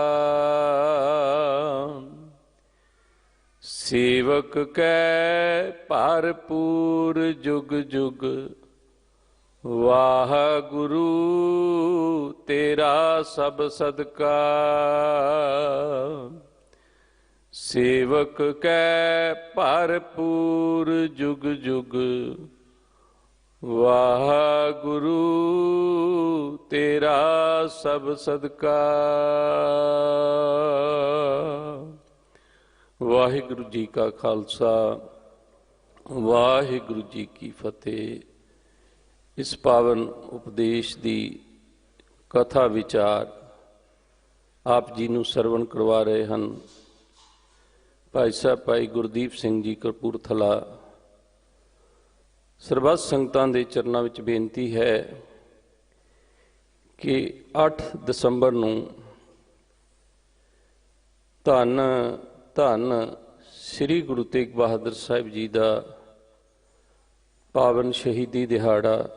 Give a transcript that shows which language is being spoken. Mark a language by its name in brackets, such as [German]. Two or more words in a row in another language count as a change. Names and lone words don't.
[Punjabi] ਸੇਵਕ ਕੈ ਭਰਪੂਰ ਜੁਗ ਜੁਗ, ਵਾਹ ਗੁਰੂ ਤੇਰਾ ਸਭ ਸਦਕਾ। ਸੇਵਕ ਕੈ ਭਰਪੂਰ ਜੁਗ ਜੁਗ, ਵਾਹ ਗੁਰੂ ਤੇਰਾ ਸਭ ਸਦਕਾ। ਵਾਹਿਗੁਰੂ ਜੀ ਕਾ ਖ਼ਾਲਸਾ, ਵਾਹਿਗੁਰੂ ਜੀ ਕੀ ਫ਼ਤਿਹ। ਇਸ ਪਾਵਨ ਉਪਦੇਸ਼ ਕੀ ਕਥਾ ਵਿਚਾਰ ਆਪ ਜੀ ਨੂੰ ਸਰਵਣ ਕਰਵਾ ਰਹੇ ਹੈਂ ਭਾਈ ਸਾਹਿਬ ਭਾਈ ਗੁਰਦੀਪ ਸਿੰਘ ਜੀ ਕਪੂਰਥਲਾ। ਸਰਬੱਤ ਸੰਗਤਾਂ ਦੇ ਚਰਨਾਂ ਵਿਚ ਬੇਨਤੀ ਹੈ ਕਿ 8 ਦਸੰਬਰ ਨੂੰ ਧੰਨ ਧੰਨ ਸ੍ਰੀ ਗੁਰੂ ਤੇਗ ਬਹਾਦਰ ਸਾਹਿਬ ਜੀ ਕਾ ਪਾਵਨ ਸ਼ਹੀਦੀ ਦਿਹਾੜਾ